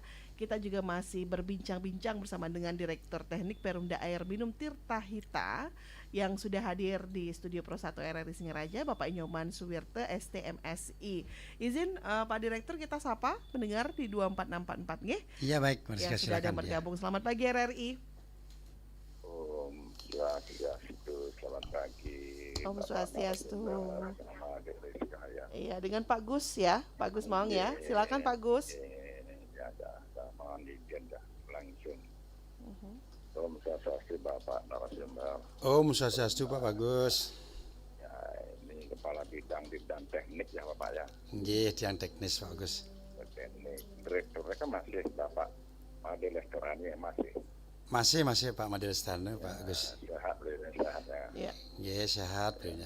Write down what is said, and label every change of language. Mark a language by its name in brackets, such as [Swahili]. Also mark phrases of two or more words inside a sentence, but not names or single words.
[Indonesian] Kita juga masih berbincang-bincang bersama dengan Direktur Teknik Perumda Air Minum Tirta Hita yang sudah hadir di studio Pro 1 RRI Singaraja, Bapak Nyoman Suwirte STMSI. Izin Pak Direktur kita sapa pendengar di 24644 nggih. Iya baik, ya, sudah ada bergabung. Selamat pagi RRI. Selamat pagi. [Balinese] Om Swastiastu. [Indonesian] Iya, dengan Pak Gus ya, Pak Gus Maung ya. Silakan Pak Gus. Langsung. [Balinese] Om Swastiastu [Indonesian] Bapak narasumber. [Balinese] Om Swastiastu [Indonesian] Pak Bagus. Ya, ini kepala bidang teknik ya Bapak ya. Nggih, yang teknis Pak Bagus. Teknik. Direkturnya kan masih Bapak Made Lestarani masih. Masih Pak Made Lestarani Pak Bagus. Sehat ya. Iya. Nggih, sehat punya.